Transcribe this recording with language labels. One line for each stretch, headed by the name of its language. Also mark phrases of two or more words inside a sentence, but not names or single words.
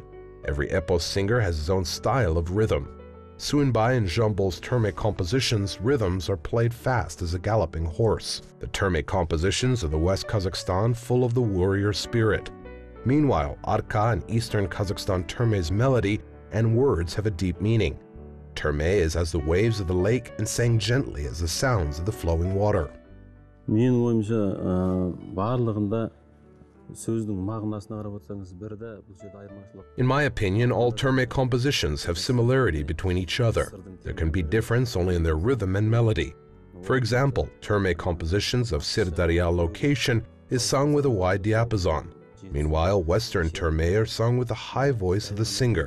English: Every epos singer has his own style of rhythm. Suinbai and Jambul's Terme compositions' rhythms are played fast as a galloping horse. The Terme compositions of the West Kazakhstan full of the warrior spirit. Meanwhile, Arka and Eastern Kazakhstan Terme's melody and words have a deep meaning. Terme is as the waves of the lake and sang gently as the sounds of the flowing water.
Kazakh: Менің ойымша, барлығында сөздің мағынасына қарап отырсаңыз, бірді бұл жерде айырмашылық.
English: In my opinion, all Terme compositions have similarity between each other. There can be difference only in their rhythm and melody. For example, Terme compositions of Sirdarya location is sung with a wide diapason. Meanwhile, Western Terme are sung with the high voice of the singer.